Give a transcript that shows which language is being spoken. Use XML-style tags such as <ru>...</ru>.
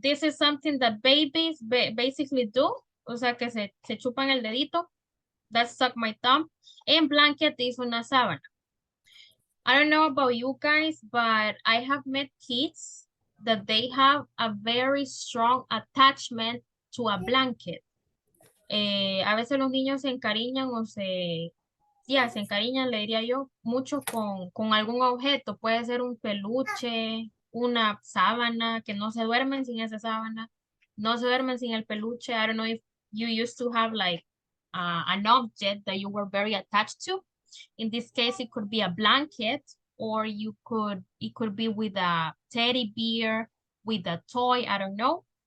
<en>This is something that babies basically do.</en> <es>O sea, que se chupan el dedito.</es> <en>That's suck my thumb. And blanket is una sábana. I don't know about you guys, but I have met kids that they have a very strong attachment to a blanket.</en> <es>A veces los niños se encariñan o se encariñan, le diría yo, mucho con algún objeto. Puede ser un peluche, una sábana, que no se duermen sin esa sábana, no se duermen sin el peluche.</es> <en>I don't know if you used to have like an object that you were very attached to. In this case, it could be a blanket, or it could be with a teddy bear, with a toy, I don't know.</en>